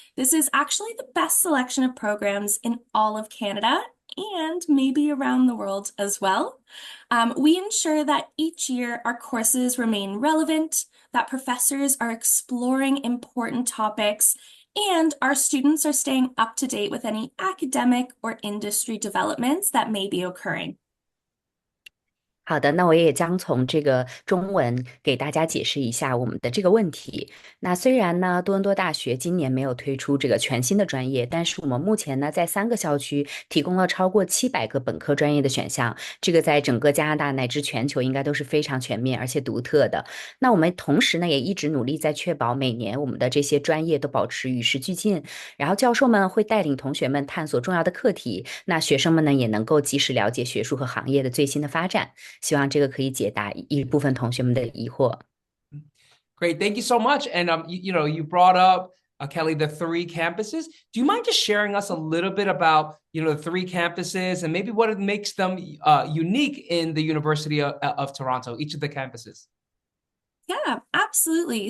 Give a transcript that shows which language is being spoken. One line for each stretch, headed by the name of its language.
English: This is actually the best selection of programs in all of Canada and maybe around the world as well. We ensure that each year our courses remain relevant, that professors are exploring important topics, and our students are staying up to date with any academic or industry developments that may be occurring.
Chinese: 好的，那我也将从这个中文给大家解释一下我们的这个问题。那虽然呢，多伦多大学今年没有推出这个全新的专业，但是我们目前呢，在3个校区提供了超过700个本科专业的选项，这个在整个加拿大乃至全球应该都是非常全面而且独特的。那我们同时呢，也一直努力在确保每年我们的这些专业都保持与时俱进，然后教授们会带领同学们探索重要的课题，那学生们呢，也能够及时了解学术和行业的最新的发展。希望这个可以解答一部分同学们的疑惑。
English: Great, thank you so much. And you brought up, Kelly, the 3 campuses. Do you mind just sharing us a little bit about the 3 campuses and maybe what makes them unique in the University of Toronto, each of the campuses? Yeah, absolutely.